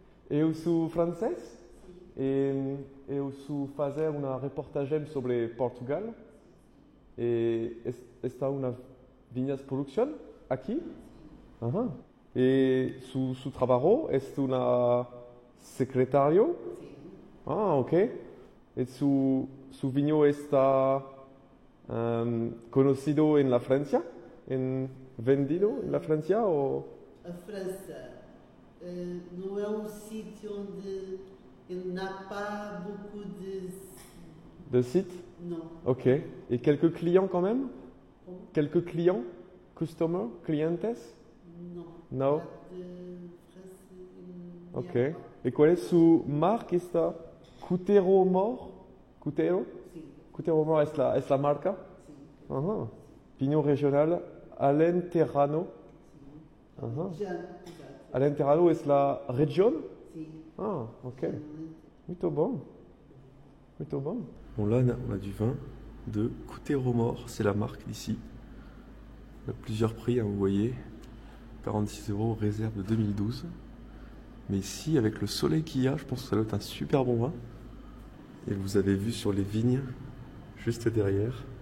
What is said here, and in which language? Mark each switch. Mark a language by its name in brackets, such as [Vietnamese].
[Portuguese] Eu sou francês e eu sou fazer uma reportagem sobre Portugal e está uma vinhas production aqui. [Spanish] E su trabajo es una secretario. Ah, ok. E su viño está conocido en la Francia, vendido en la Francia o... [Portuguese] A França não é um sítio onde [French] il n'a pas beaucoup de sites? Non. Ok. Et quelques clients quand même? Quelques clients? Customers? Clientes? Non. [Spanish] No? [French] Pas de français. Ok. Et quelle est [Spanish] su marca esta? [French] Cutero Mor? Cutero? [Spanish] Sí. Cutero Mor es la marca? Sí. Ajá. Vino regional Alenterrano. Sí. Ajá. Alenterrano es la región? Sí. [Portuguese] Ah, ok. Muito bon. Muito bon. [French] Bon, là, on a du vin de Cutero Mor, c'est la marque d'ici. On a plusieurs prix, hein, vous voyez. 46 €, réserve de 2012. Mais ici, avec le soleil qu'il y a, je pense que ça doit être un super bon vin. Et vous avez vu sur les vignes, juste derrière.